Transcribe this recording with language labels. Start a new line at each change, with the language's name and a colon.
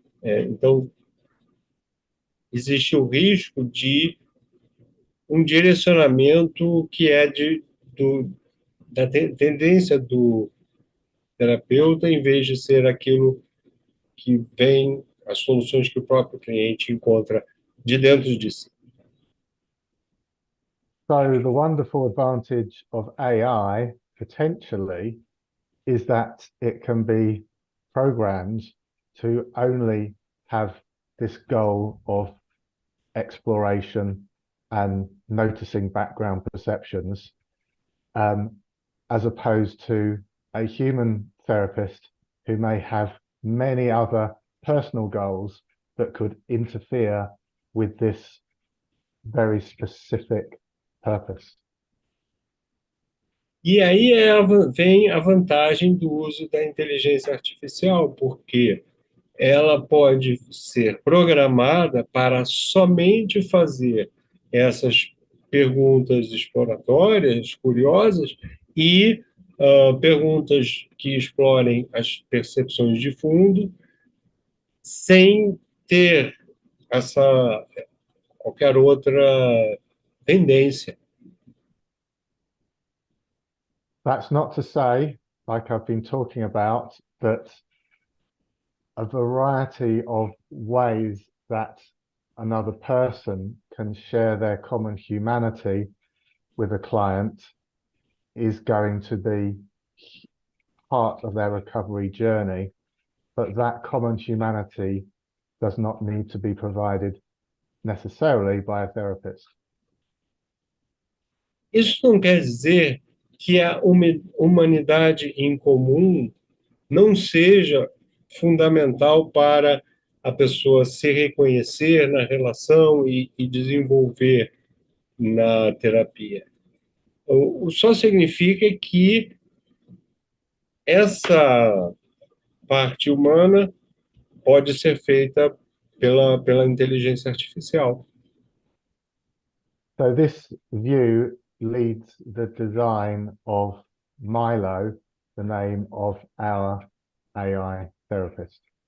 Portuguese: Então, existe o risco de um direcionamento que é da tendência do terapeuta, em vez de ser aquilo que vem, as soluções que o próprio cliente encontra de dentro de si.
English: So the wonderful advantage of AI, potentially, is that it can be programmed to only have this goal of exploration and noticing background perceptions, as opposed to a human therapist who may have many other personal goals that could interfere with this very specific purpose.
Portuguese: E aí vem a vantagem do uso da inteligência artificial, porque ela pode ser programada para somente fazer essas perguntas exploratórias, curiosas, e perguntas que explorem as percepções de fundo, sem ter essa qualquer outra tendência.
English: That's not to say, like I've been talking about, that a variety of ways that another person can share their common humanity with a client is going to be part of their recovery journey, but that common humanity does not need to be provided necessarily by a therapist.
Portuguese: Isso não quer dizer que a humanidade em comum não seja fundamental para a pessoa se reconhecer na relação e desenvolver na terapia. Só significa que essa parte humana pode ser feita pela inteligência artificial.
English: So this view leads the design of MYLO, the name of our AI therapist.